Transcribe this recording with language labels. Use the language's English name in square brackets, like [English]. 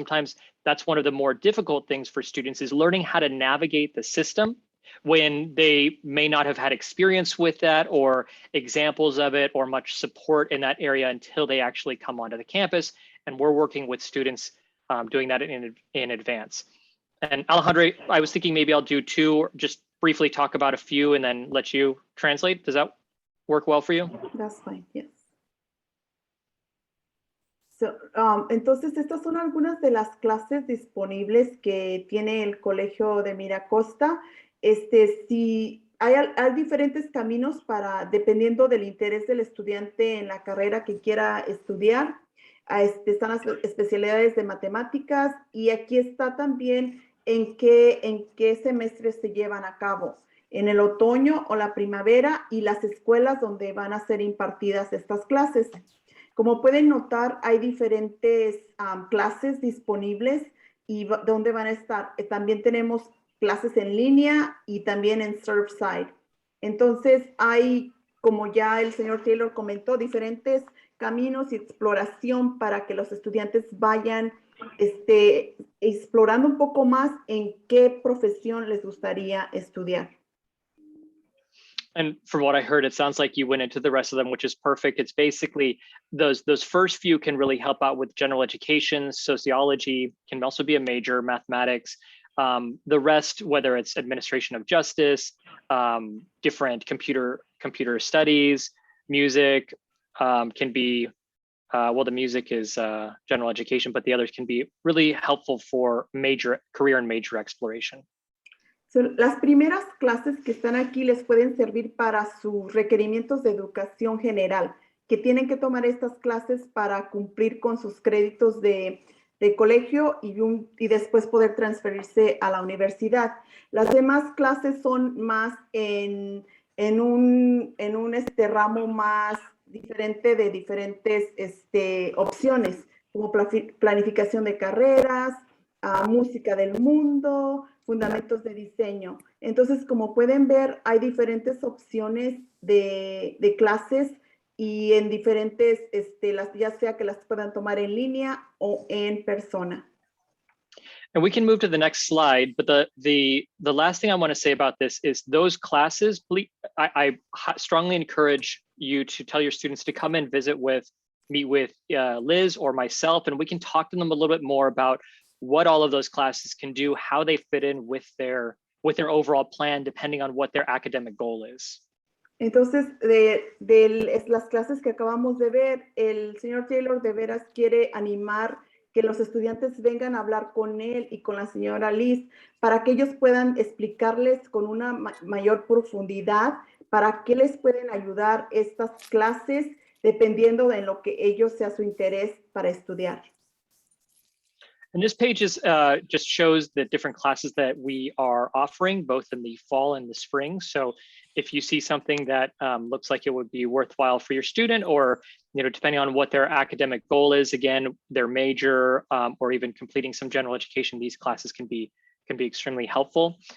[English] Sometimes that's one of the more difficult things for students, is learning how to navigate the system when they may not have had experience with that or examples of it or much support in that area until they actually come onto the campus. And we're working with students doing that in advance. And Alejandra, I was thinking maybe I'll do two, or just briefly talk about a few and then let you translate. Does that work well for you? That's fine, yes. [Spanish] So, entonces, estas son algunas de las clases disponibles que tiene el Colegio de Miracosta. Si hay diferentes caminos dependiendo del interés del estudiante en la carrera que quiera estudiar. Están las especialidades de matemáticas, y aquí está también en qué semestre se llevan a cabo, en el otoño o la primavera, y las escuelas donde van a ser impartidas estas clases. Como pueden notar, hay diferentes clases disponibles y dónde van a estar. También tenemos clases en línea y también en Surfside. Entonces hay, como ya el señor Taylor comentó, diferentes caminos y exploración para que los estudiantes vayan explorando un poco más en qué profesión les gustaría estudiar. [English] And from what I heard, it sounds like you went into the rest of them, which is perfect. It's basically those first few can really help out with general education, sociology, can also be a major, mathematics. The rest, whether it's administration of justice, different computer studies, music, can be, well, the music is general education, but the others can be really helpful for major career and major exploration. [Spanish] So, las primeras clases que están aquí les pueden servir para sus requerimientos de educación general, que tienen que tomar estas clases para cumplir con sus créditos de colegio y después poder transferirse a la universidad. Las demás clases son más en un ramo más diferente de diferentes opciones, como planificación de carreras, música del mundo, fundamentos de diseño. Entonces, como pueden ver, hay diferentes opciones de clases y en diferentes, ya sea que las puedan tomar en línea o en persona. [English] And we can move to the next slide, but the last thing I want to say about this is those classes, I strongly encourage you to tell your students to come and meet with Liz or myself, and we can talk to them a little bit more about what all of those classes can do, how they fit in with their overall plan, depending on what their academic goal is. [Spanish] Entonces, las clases que acabamos de ver, el señor Taylor de veras quiere animar que los estudiantes vengan a hablar con él y con la señora Liz para que ellos puedan explicarles con una mayor profundidad para qué les pueden ayudar estas clases dependiendo de lo que ellos sea su interés para estudiar. [English] And this page is just shows the different classes that we are offering, both in the fall and the spring. So if you see something that looks like it would be worthwhile for your student, or depending on what their academic goal is, again, their major, or even completing some general education, these classes can be extremely helpful.